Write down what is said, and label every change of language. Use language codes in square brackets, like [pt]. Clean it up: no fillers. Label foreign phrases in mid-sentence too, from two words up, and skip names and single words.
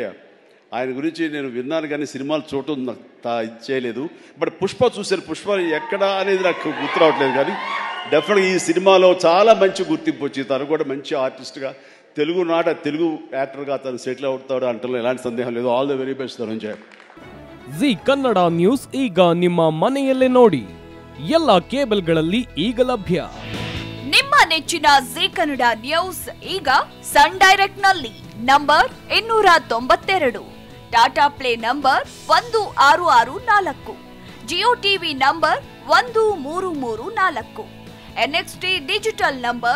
[te] ఆయన గురించి నేను విన్నాను కానీ సినిమాలు చూడటం చేయలేదు. బట్ పుష్ప చూశాను. పుష్ప ఎక్కడ అనేది నాకు గుర్తు రావట్లేదు కానీ డెఫినెట్గా ఈ సినిమాలో చాలా మంచి గుర్తింపు వచ్చింది. తను కూడా మంచి ఆర్టిస్ట్గా తెలుగు యాక్టర్గా తను సెటిల్ అవుతాడు అంటలో ఎలాంటి సందేహం లేదు. [en] All the very best ధనుంజయ. [kn] ಜಿ ಕನ್ನಡ ನ್ಯೂಸ್ ಈಗ ನಿಮ್ಮ ಮನೆಯಲ್ಲೇ ನೋಡಿ. ಎಲ್ಲ ಕೇಬಲ್ಗಳಲ್ಲಿ ಈಗ ಲಭ್ಯ. ನಿಮ್ಮ ನೆಚ್ಚಿನ ಜಿ ಕನ್ನಡ ನ್ಯೂಸ್ ಈಗ ಸನ್ ಡೈರೆಕ್ಟ್ ನಲ್ಲಿ ನಂಬರ್ 292, ಟಾಟಾ ಪ್ಲೇ ನಂಬರ್ 1664, ಜಿಯೋ ಟಿವಿ ನಂಬರ್ 1334, ಎನ್ಎಕ್ಸ್ಟಿ ಡಿಜಿಟಲ್ ನಂಬರ್